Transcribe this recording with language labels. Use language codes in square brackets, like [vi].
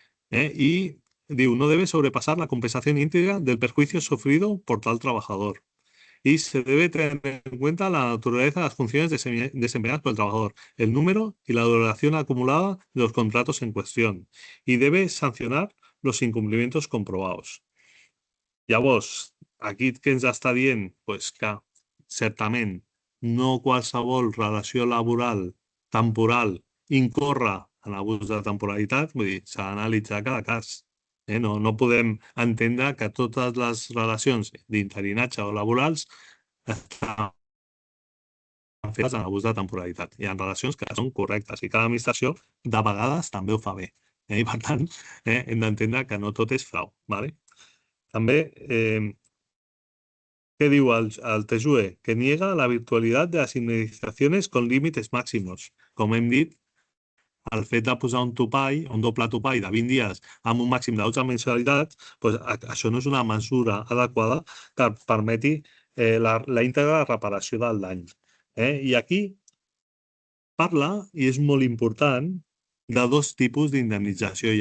[es] Y digo, no debe sobrepasar la compensación íntegra del perjuicio sufrido por tal trabajador. Y se debe tener en cuenta la naturaleza de las funciones desempeñadas por el trabajador, el número y la duración acumulada de los contratos en cuestión. Y debe sancionar los incumplimientos comprobados. [ca] Llavors, aquí què ens està dient? Pues que, certament, no qualsevol relació laboral temporal incorre en abús de temporalitat, vull dir, s'ha d'analitzar cada cas. No podem entendre que totes les relacions d'interinatge o laborals estan fetes en abús de temporalitat. Hi ha relacions que són correctes i cada administració de vegades també ho fa bé. I, per tant, hem d'entendre que no tot és frau. També, ¿qué diu el TSUE? [es] Que niega la virtualidad de las indemnizaciones con límites máximos. [ca] Com hem dit, el fet de posar un topall, un doble topall de 20 dies amb un màxim de 12 mensualitats, doncs això no és una mesura adequada que permeti la íntegra reparació del dany. I aquí parla, i és molt important, de dos tipus d'indemnització.